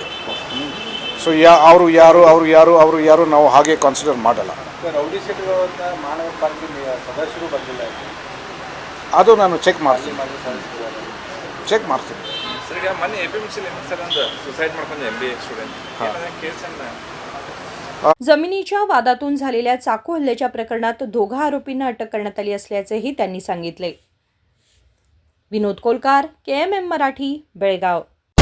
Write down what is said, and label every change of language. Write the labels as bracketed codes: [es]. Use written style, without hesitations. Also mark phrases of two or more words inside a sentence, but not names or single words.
[kn] ಸೊ ಅವರು ಯಾರು ನಾವು ಹಾಗೆ ಕನ್ಸಿಡರ್ ಮಾಡಲ್ಲ. [en] rowdy sheeters [kn] ಮಾನವ ಪಾರ್ಟಿ ಸದಸ್ಯರು ಬಂದಿಲ್ಲ, ಅದು ನಾನು ಚೆಕ್ ಮಾಡ್ತೀನಿ. ಸರ್, ಈಗ ಮೊನ್ನೆ APMC ಸರ್ ಒಂದು ಸುಸೈಡ್ ಮಾಡ್ಕೊಂಡು [en] MBA student [kn] ಕೇಸನ್ನು [mr] जमिनीच्या वादातून झालेल्या चाकू हल्ल्याच्या प्रकरणात दोघा आरोपींना अटक करण्यात आली असल्याचेही त्यांनी सांगितले. विनोद कोलकार, KMM मराठी, बेळगाव.